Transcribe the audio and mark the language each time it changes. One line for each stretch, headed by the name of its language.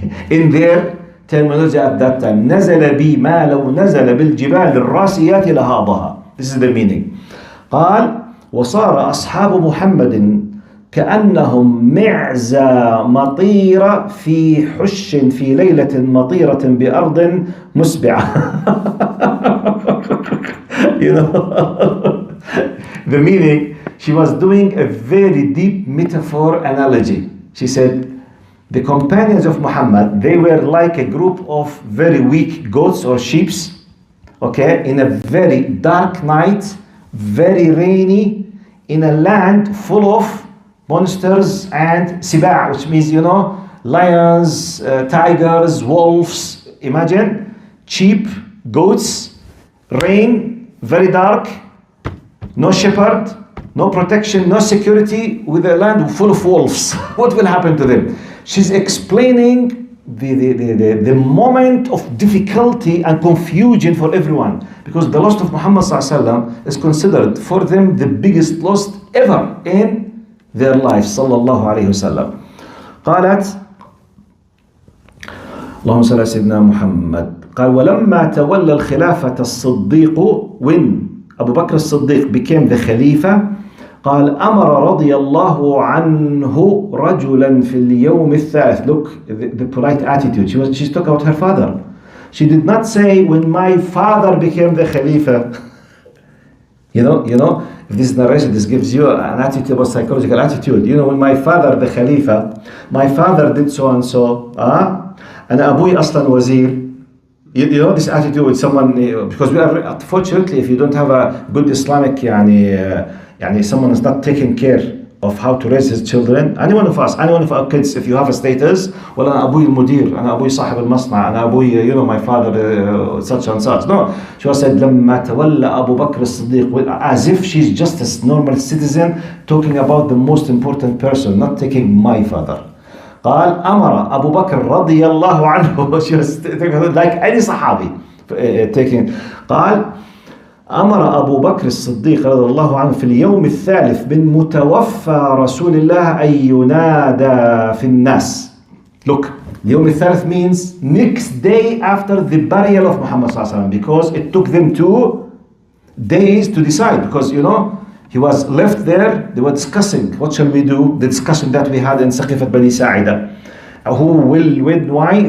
English: In their terminology at that time,
Arabic: نزل بي ما لو نزل بالجبال الراسيات لهاضها.
English: This is the meaning.
Arabic: قال وصار أصحاب محمد كأنهم معزى مطيرة في حش في ليلة مطيرة بأرض مسبعة.
English: You know, the meaning, she was doing a very deep metaphor analogy. She said, the companions of Muhammad, they were like a group of very weak goats or sheep, okay, in a very dark night, very rainy, in a land full of monsters and siba', which means, you know, lions, tigers, wolves. Imagine, sheep, goats, rain, very dark, no shepherd, no protection, no security, with a land full of wolves. What will happen to them? She's explaining the moment of difficulty and confusion for everyone, because the loss of Muhammad sallallahu alaihi wasallam is considered for them the biggest loss ever in their lives sallallahu alaihi wasallam.
Arabic: قالت اللهم صل على سيدنا محمد. قال ولما تولى الخلافة الصديق,
English: when Abu Bakr as-Siddiq became the Khalifa,
Arabic: قال أمر رضي الله عنه رجلا في اليوم الثالث.
English: Look, the polite attitude. She's talking about her father. She did not say when my father became the Khalifa. You know, if this narration, this gives you an attitude, about psychological attitude. You know, when my father, the Khalifa, my father did so and so. And Abuy Aslan Wazir. You know this attitude with someone, because we are, unfortunately, if you don't have a good Islamic, someone is not taking care of how to raise his children. Any one of us, any one of our kids, if you have a status, well,
Arabic: أنا أبوي المدير, أنا أبوي
English: صاحب المصنع, أنا أبوي, my father, such and such. No, she was said,
Arabic: لما تولى أبو بكر الصديق,
English: as if she's just a normal citizen talking about the most important person, not taking my father.
Arabic: قال أمر أبو بكر رضي الله عنه.
English: She was like any صحابي taking.
Arabic: قال أمر أبو بكر الصديق رضي الله عنه في اليوم الثالث من متوفى رسول الله أن ينادى في الناس.
English: Look,
Arabic: اليوم الثالث
English: means next day after the burial of Muhammad صلى الله عليه وسلم, because it took them 2 days to decide, because he was left there, they were discussing, what shall we do? The discussion that we had in Saqifat Bani Sa'ida. Who will win, why?